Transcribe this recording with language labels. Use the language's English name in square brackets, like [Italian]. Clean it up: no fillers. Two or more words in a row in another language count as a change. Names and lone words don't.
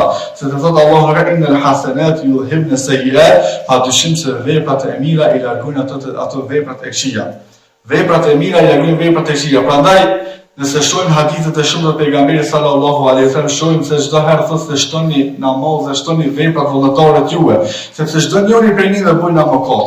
[Albanian] Se të thotë Allahu [Arabic] إن الحسنات يذهبن السيئات, [Albanian] padyshim se veprat e mira i largojnë ato veprat e këqija. Veprat e mira i largojnë veprat e këqija. Prandaj nëse shohim hadithet e shumta të pejgamberit [Arabic] صلى الله عليه وسلم, [Albanian] shohim se çdo herë thotë se shtoni namaz, shtoni veprat vullnetare të juaja, sepse çdo njeri prej neve bën mëkate.